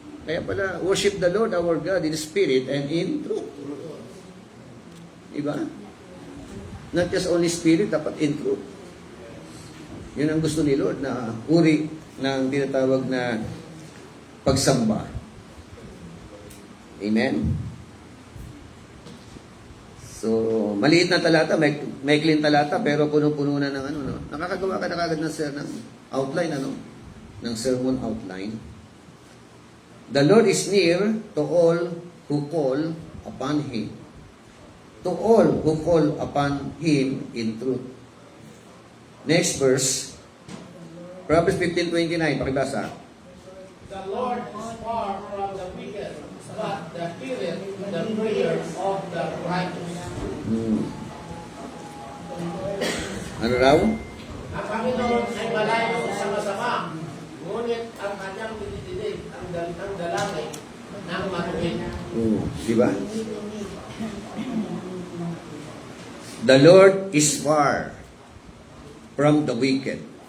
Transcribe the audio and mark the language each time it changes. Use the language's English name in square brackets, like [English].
[Filipino] Kaya pala, [English] worship the Lord our God in spirit and in truth. Diba? Not just only spirit, [Filipino] dapat [English] in truth. [Filipino] Yun ang gusto ni Lord na uri ng tinatawag na pagsamba. Amen? So, maliit na talata, may clean talata, pero puno-puno na ng ano, no? Nakakagawa ka na kagad ng outline, ano? Ng sermon outline. [English] The Lord is near to all who call upon Him. To all who call upon Him in truth. Next verse, Proverbs 15:29, pakibasa. The Lord is far from the wicked, but the heareth the prayers of the righteous. [Filipino] Ano raw? Ang Panginoon ay malayo sa masama, ngunit ang kanyang dinidinig ang dalangin ng matuwid. Di ba? [English] The Lord is far from the wicked.